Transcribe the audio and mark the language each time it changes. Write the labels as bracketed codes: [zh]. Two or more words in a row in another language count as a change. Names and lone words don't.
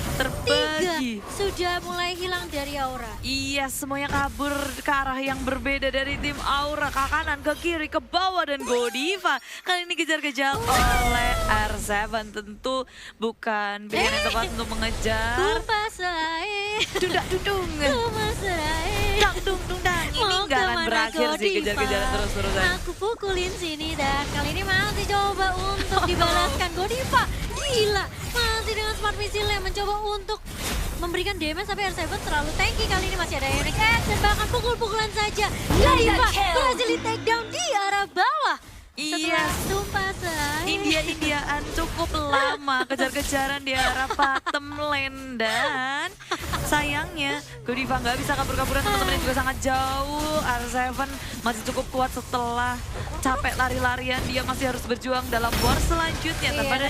[id] Terbagi. 3 sudah mulai hilang dari Aura. Iya, semuanya kabur ke arah yang berbeda dari tim Aura. Ke kanan, ke kiri, ke bawah, dan Godiva. Kali ini kejar-kejar oleh R7. Tentu bukan pilihan yang tepat untuk mengejar. Kupasae. Dudung. Kupasae. Dang, dung, dung, dang. Ini nggak akan berakhir sih kejar-kejaran terus-terusan. Aku pukulin sini dan kali ini masih coba untuk dibalaskan Godiva. Gila, masih dengan [en] smart missile [id] yang mencoba untuk memberikan damage, tapi R7 terlalu tanky. Kali ini masih ada Ionic Edge dan bahkan pukul-pukulan saja. Godiva berhasil di [en] take down [id] di arah bawah. Iya, Sumpah say. India-Indiaan cukup lama kejar-kejaran di arah [en] bottom lane [id] dan sayangnya Godiva nggak bisa kabur-kaburan, teman-temannya juga sangat jauh. R7 masih cukup kuat setelah capek lari-larian, dia masih harus berjuang dalam war selanjutnya tanpa ada